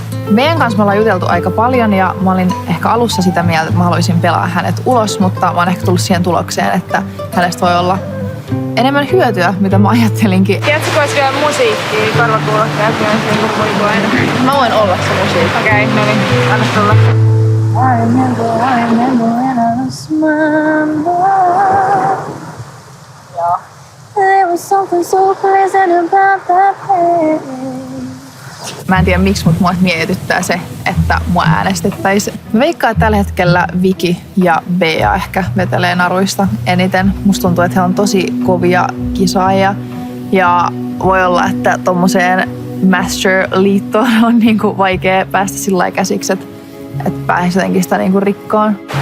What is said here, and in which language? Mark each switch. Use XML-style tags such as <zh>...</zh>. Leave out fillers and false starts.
<fi>Meidän kanssa me ollaan juteltu aika paljon ja mä olin ehkä alussa sitä mieltä, että mä haluaisin pelaa hänet ulos, mutta mä oon ehkä tullut siihen tulokseen, että hänestä voi olla enemmän hyötyä, mitä mä ajattelinkin. Tiedätkö, kun olisi vielä musiikkia, korvakuulokkeet, niin aina. Mä voin olla se musiikki. Okei, no niin, anna tulla.</fi> <en>I remember when I was small. Yeah. There was something so pleasant about that place.</en> <fi>Mä en tiedä miksi, mutta mua mietityttää se, että mua äänestettäisiin. Mä veikkaan, että tällä hetkellä Viki ja Bea ehkä vetelee naruista eniten. Musta tuntuu, että he on tosi kovia kisaajia. Ja voi olla, että tommoseen Master-liittoon on niinku vaikea päästä sillä lailla käsiksi, että pääsisi jotenkin sitä niinku rikkoon.</fi>